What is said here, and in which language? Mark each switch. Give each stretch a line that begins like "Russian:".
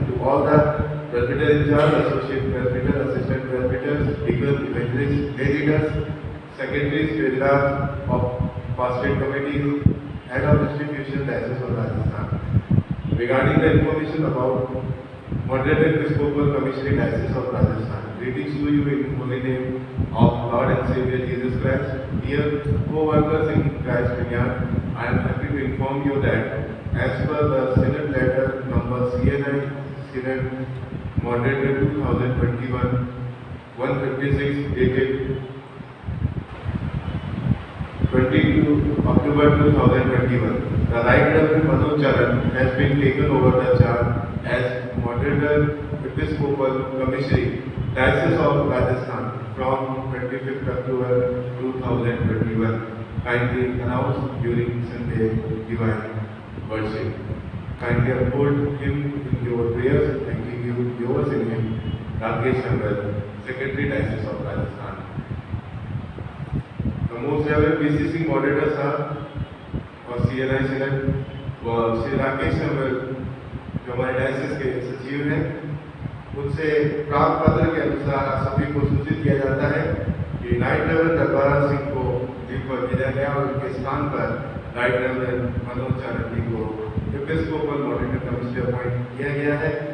English: To all the president in charge, associate president, assistant president, legal evangelist, lay leaders, secretaries, treasurers of pastorate committees, head of institution diocese of Rajasthan regarding the information about moderated episcopal commissioning diocese of Rajasthan. Greetings to you in holy name of Lord and Savior Jesus Christ. Dear co-workers in Christ Vineyard, I am happy to inform you that as per the Synod letter number CNI Synod Moderated 2021 156 dated 22 October 2021. The Right Reverend Manoj Charan has been taken over the charge as Moderator Episcopal Commissary, Diocese of Rajasthan from 25th October 2021. Kindly announced during Sunday Divine Worship. Kindly uphold him in your prayers and give you yours in him. Rakesh Shangal, Secretary Diocese of Rajasthan. The most reverend
Hindi: BCC Moderator Sahab और CNI Senate व श्री राकेश शंकर जो हमारे diocese के सचिव हैं, उनसे प्राप्त पत्र के अनुसार सभी को सूचित किया जाता है कि राइट रेवरेंड दरबारा सिंह को दिल पर भेजा गया और उनके स्थान पर राइट रेवरेंड मनोज चारण जी को एपिस्कोपल मॉडरेटर कमिश्नर अपॉइंट किया गया है।